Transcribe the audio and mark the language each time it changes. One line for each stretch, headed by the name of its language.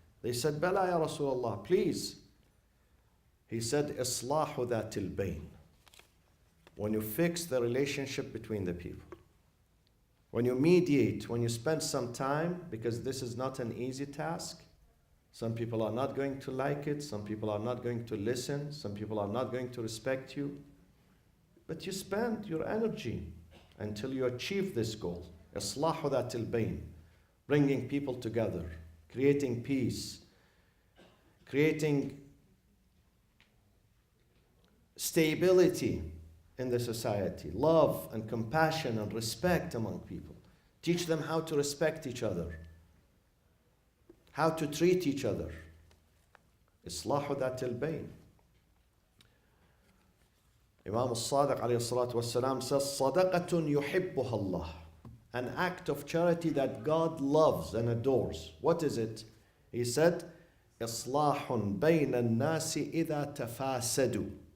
English: They said,
Arabic: Bala ya Rasulullah,
English: please.
Arabic: He said, إِصْلَاحُ ذَاتِ الْبَيْنِ.
English: When you fix the relationship between the people. When you mediate, when you spend some time, because this is not an easy task. Some people are not going to like it. Some people are not going to listen. Some people are not going to respect you. But you spend your energy until you achieve this goal.
Arabic: إِصْلَاحُ ذَاتِ الْبَيْنِ.
English: Bringing people together, creating peace, creating stability in the society, love and compassion and respect among people. Teach them how to respect each other, how to treat each other.
Arabic: إصلاح ذات البين. Imam al-Sadiq alayhi salatu wasalam says, صدقة يحبها الله.
English: An act of charity that God loves and adores. What is it?
Arabic: He said, إصلاح بين الناس إذا تفاسدوا.